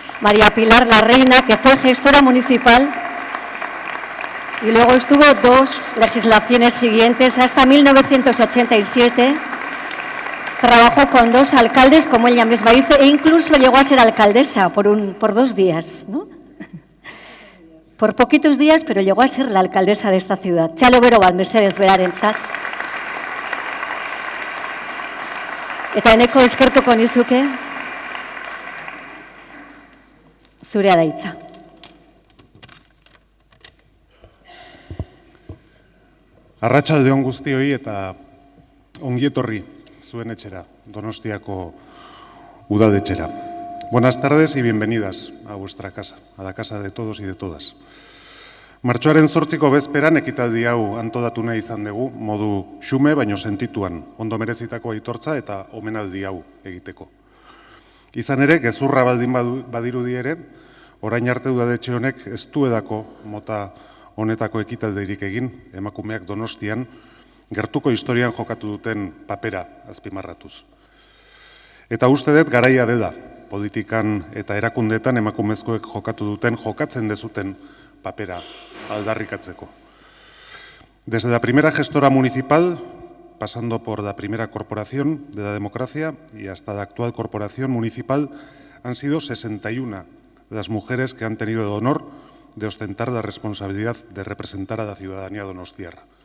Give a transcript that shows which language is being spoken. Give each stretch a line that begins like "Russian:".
Spanish: María Pilar, la reina, que fue gestora municipal y luego estuvo 2 legislaciones siguientes hasta 1987. Trabajó con 2 alcaldes, como ella misma dice, e incluso llegó a ser alcaldesa por 2 días, ¿no? Por poquitos días, pero llegó a ser la alcaldesa de esta ciudad.
Basque: Txalo bero bat, mesedez berarentzat. Eta Eneko eskertuko nizuke, zurea da hitza. Arratsalde on guztioi eta ongi etorri zuen etxera, Donostiako udadetxera.
Spanish: Buenas tardes y bienvenidas a vuestra casa, a la casa de todos y de todas.
Basque: Martxoaren 8ko bezperan ekitaldi hau antolatu nahi izan dugu, modu xume baino sentituan, ondo merezitako aitortza eta omenaldi hau egiteko. Izan ere, gezurra baldin badirudi ere, orain arte udadetxe honek ez duedako mota honetako ekitaldirik egin, emakumeak Donostian, gertuko historian jokatu duten papera azpimarratuz. Eta uste dut garaia dela, politikan eta erakundeetan emakumezkoek jokatzen dezuten papera aldarrikatzeko.
Spanish: Desde la primera gestora municipal, pasando por la primera corporación de la democracia y hasta la actual corporación municipal, han sido 61 las mujeres que han tenido el honor de ostentar la responsabilidad de representar a la ciudadanía donostiarra.